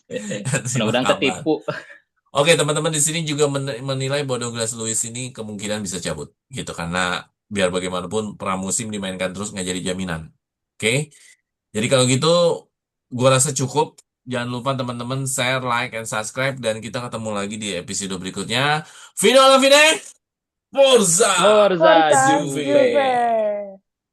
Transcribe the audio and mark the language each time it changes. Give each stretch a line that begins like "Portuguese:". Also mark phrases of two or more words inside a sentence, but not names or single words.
Indonesian: Simak Mudah-mudahan kabar. ketipu. Oke, teman-teman di sini juga menilai bahwa Douglas Luiz ini kemungkinan bisa cabut gitu karena biar bagaimanapun pramusim dimainkan terus nggak jadi jaminan. Oke, jadi kalau gitu gua rasa cukup. Jangan lupa teman-teman
English: share, like, and subscribe
Indonesian: dan kita ketemu lagi di episode berikutnya.
Italian: Fino alla fine, Forza Forza Forza Juve! Juve. Juve.